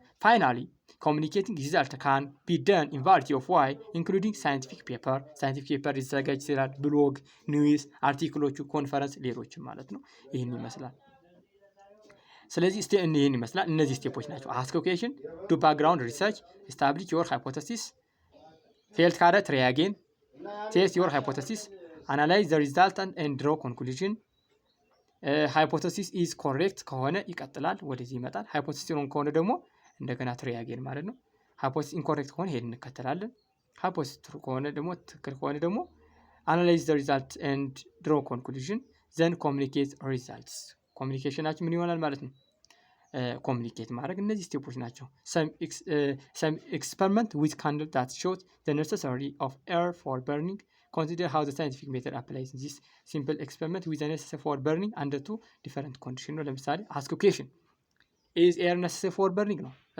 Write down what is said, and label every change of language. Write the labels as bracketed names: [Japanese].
[English] finally communicating result can be done in variety of way including scientific paper [Amharic] ሊዘጋጅ ይችላል፣ ብሎግ፣ ኒውስ፣ አርቲክሎቹ፣ ኮንፈረንስ፣ ሌሎችም ማለት ነው። ይህን ይመስላል። ስለዚህ ይህን ይመስላል። እነዚህ ስቴፖች ናቸው። [English] ask question, do background research, establish your hypothesis, failed ካረ try again, test your hypothesis, analyze the resultant and draw conclusion. hypothesis is correct [Amharic] ከሆነ ይቀጥላል፣ ወደዚህ ይመጣል። [English] hypothesis wrong [Amharic] ከሆነ ደግሞ እንደገና [English] try again [Amharic] ማለት ነው። [English] hypothesis incorrect [Amharic] ከሆነ ሄድ እንከተላለን። [English] hypothesis true [Amharic] ከሆነ ደግሞ ትክክል ከሆነ ደግሞ [English] analyze the result and draw conclusion, then communicate results [Amharic] ኮሚኒኬሽናችን ምን ይሆናል ማለት ነው? ኮሚኒኬት ማድረግ። እነዚህ ስቴፖች ናቸው። [English] some experiment with candle that showed the necessity of air for burning. consider how the scientific method applies this simple experiment with the necessary for burning under two different conditions [Amharic] ነው። ለምሳሌ [English] ask question is air necessary for burning ነው